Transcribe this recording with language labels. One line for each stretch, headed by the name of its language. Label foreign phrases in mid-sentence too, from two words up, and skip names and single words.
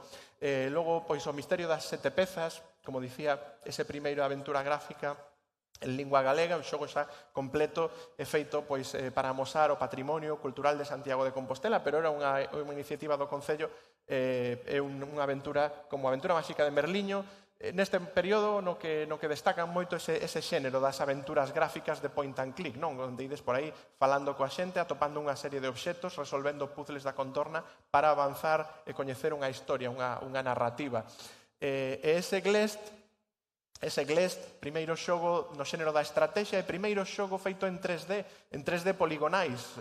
Galician: Logo, pois, o misterio das 7 pezas, como dicía, ese primeiro aventura gráfica en lingua galega, un xogo xa completo e feito pois, para amosar o patrimonio cultural de Santiago de Compostela, pero era unha iniciativa do Concello, é unha aventura como a Aventura Máxica de Merliño, neste período no que destacan moito ese xénero das aventuras gráficas de
English: point and click,
Galician: non? Onde ides por aí falando coa xente, atopando unha serie de obxectos, resolvendo puzzles da contorna para avanzar e coñecer unha historia, unha narrativa. E ese Glest, primeiro xogo no xénero da estrategia e primeiro xogo feito en 3D poligonais.